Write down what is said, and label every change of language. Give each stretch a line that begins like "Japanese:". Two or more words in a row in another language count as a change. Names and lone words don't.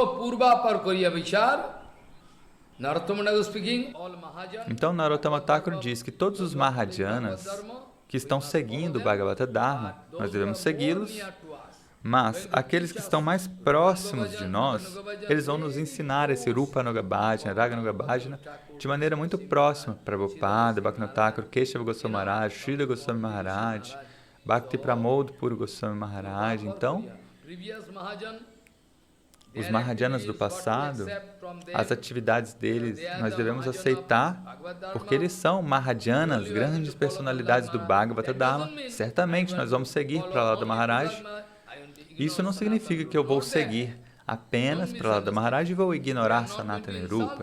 Portuguese: Então Narottama Thakur diz que todos os Mahajanas que estão seguindo o
Sanskrit: भागवत धर्म,
Portuguese: nós devemos segui-los, mas aqueles que estão mais próximos de nós, eles vão nos ensinar esse
Sanskrit: रूप अनुग भजन, राग अनुग भजन,
Portuguese: de maneira muito próxima. Prabhupada, Bhaktivinoda Thakur, Keshava Goswami Maharaj, Sridhar Goswami Maharaj, Bhakti Pramod Puri Goswami Maharaj. Então, os Mahajanas do passado, as atividades deles, nós devemos aceitar, porque eles são Mahajanas, grandes personalidades do
Sanskrit: भागवत धर्म.
Portuguese: Certamente nós vamos seguir Prahlada Maharaj. Isso não significa que eu vou seguir apenas Prahlada Maharaj e vou ignorar Sanatana Rupa.